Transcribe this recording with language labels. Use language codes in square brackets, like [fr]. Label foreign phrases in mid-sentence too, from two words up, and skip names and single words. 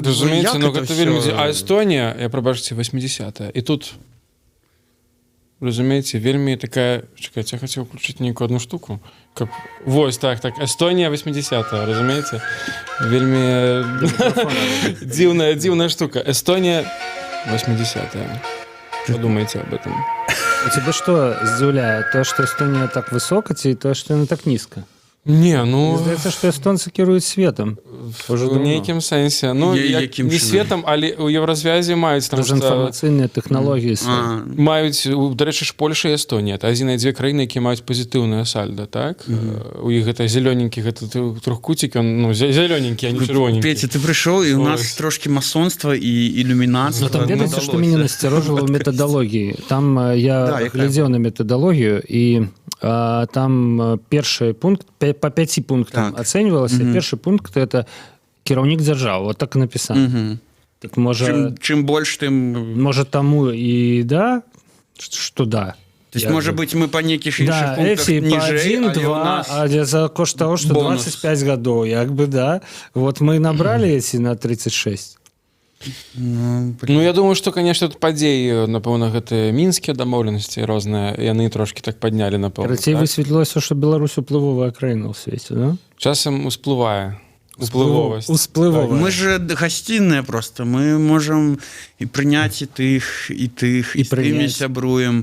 [be] Разумееце, гэта вельмі... А Эстонія, прабачце, 80-е. І тут, разумееце, вельмі такая... Чакайце, я хацеў включыць нейкую одну штуку. Вось, так. Эстонія 80-е, разумееце? Вельмі дзіўная штука. Эстонія 80-е. [ru] Что думаете об этом? У тебя что здзіўляе? То, что Эстония так высока, ці то, что она так низко? [be] Не, Мне здаецца, што эстонцы кіруюць светам. У нейкім сэнсе. Не светам, але ў еўразвязе маюць там інфармацыйныя тэхналогіі. Маюць, дарэчы ж, Польша і Эстонія. Это адзіныя дзве краіны, якія маюць пазітыўнае сальда, так? У іх гэта зелёненькі, гэта трохкуцік, он зелёненькі, а не чырвоненькі. Петя, ты прыйшоў, і ў нас трошкі масонства і ілюмінацтва. Там ведаеце, што мяне насцярожыла ў метадалогіі. Там я глядзеў на метадалогію, і там першы пункт, по 5 пунктам ацэньвалася. Першы пункт — это кіраўнік дзяржавы. Вот так і напісана. Так, чым больш, тым... Можа, таму і да, што да. [ru] То есть, может быть, мы по неких іншых пунктах ніжэй, [be] але у нас... А за кошт [ru] того, что [be] 25 гадоў, як бы, да. [ru] Вот мы набрали эти на 36. Ну, я думаю, [be] што, конечно, тут падзеі, напэўна, гэтыя мінскія дамоўленасці розныя, яны трошкі так паднялі, напэўна. Карацей, высветлілася, што Беларусь уплывовая краіна ў свеце, да? Часам усплывае. Усплывовасць. Мы же гасцінныя просто. Мы можам і прыняць і тых, і з тымі сябруем.